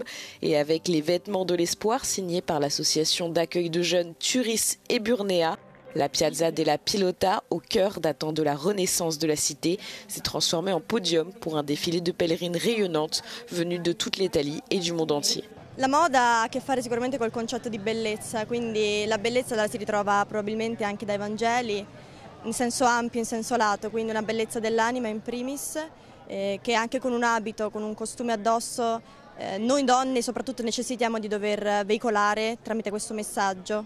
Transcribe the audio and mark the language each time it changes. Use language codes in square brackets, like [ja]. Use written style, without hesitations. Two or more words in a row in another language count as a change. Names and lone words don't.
[fr] Et avec les vêtements de l'espoir signés par l'association d'accueil de jeunes Turis et Burnea, la Piazza della Pilota, au cœur datant de la renaissance de la cité, s'est transformée en podium pour un défilé de pèlerines rayonnantes venues de toute l'Italie et du monde entier. [it] La moda ha a che fare sicuramente col concetto di bellezza, quindi la bellezza la si ritrova probabilmente anche dai Vangeli, in senso ampio, in senso lato, quindi una bellezza dell'anima in primis che anche con un abito, con un costume addosso, noi donne soprattutto necessitiamo di dover veicolare tramite questo messaggio.